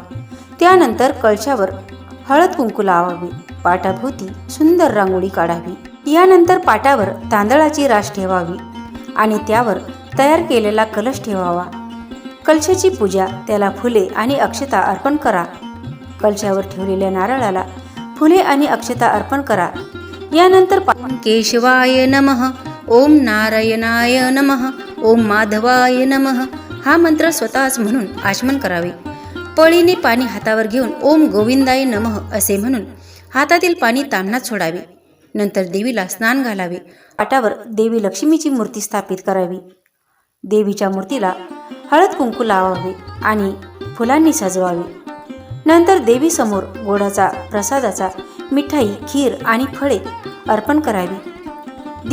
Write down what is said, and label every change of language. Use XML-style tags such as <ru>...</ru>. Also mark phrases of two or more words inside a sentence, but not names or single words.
<mr>त्यानंतर कलशावर हळद कुंकू लावावे, पाटाभोवती सुंदर रांगोळी काढावी। यानंतर पाटावर तांदळाची रास ठेवावी आणि त्यावर तयार केलेला कलश ठेवावा। कलशाची पूजा, त्याला फुले आणि अक्षता अर्पण करा। कलशावर ठेवलेल्या नारळाला फुले आणि अक्षता अर्पण करा। यानंतर</mr> <sa>केशवाय नमः, ओम नारायणाय नमः, ओम माधवाय नमः</sa> <mr>हा मंत्र स्वतःच म्हणून आचमन करावे। पळीने पाणी हातावर घेऊन</mr> <sa>ओम गोविंदाय नमः</sa> <mr>असे म्हणून हातातील पाणी ताम्हणात सोडावे। नंतर देवीला स्नान घालावे। पाटावर देवी लक्ष्मीची मूर्ती स्थापित करावी। देवीच्या मूर्तीला हळद कुंकू लावावे आणि फुलांनी सजवावे। नंतर देवीसमोर गोडाचा, प्रसादाचा, मिठाई, खीर आणि फळे अर्पण करावी।</mr>